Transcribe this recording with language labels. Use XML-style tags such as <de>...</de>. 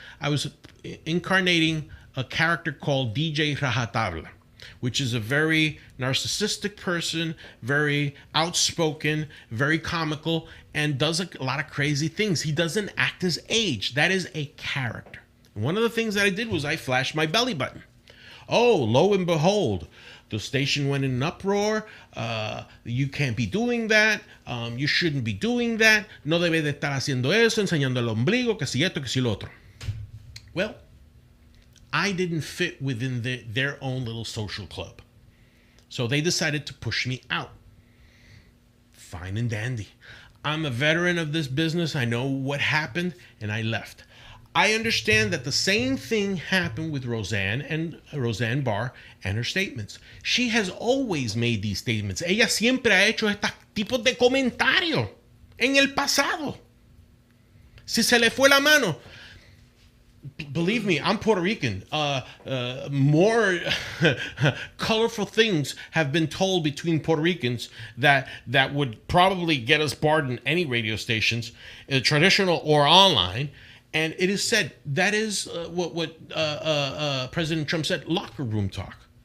<en>I was incarnating a character called DJ Rajatabla, which is a very narcissistic person, very outspoken, very comical, and does a lot of crazy things. He doesn't act his age. That is a character. One of the things that I did was I flashed my belly button. Oh, lo and behold, the station went in an uproar. You can't be doing that. You shouldn't be doing that.</en> <es>No debe de estar haciendo eso, enseñando el ombligo, que si esto, que si lo otro.</es> <en>Well, I didn't fit within their own little social club. So they decided to push me out. Fine and dandy. I'm a veteran of this business. I know what happened, and I left. I understand that the same thing happened with Roseanne Barr and her statements. She has always made these statements.</en> <es>Ella siempre ha hecho estos tipos de comentarios en el pasado. Si se le fue la mano,</es> <en>Believe me, I'm Puerto Rican. More colorful things have been told between Puerto Ricans that would probably get us barred in any radio stations, traditional or online. And it is said that is what President Trump said, locker room talk.</en>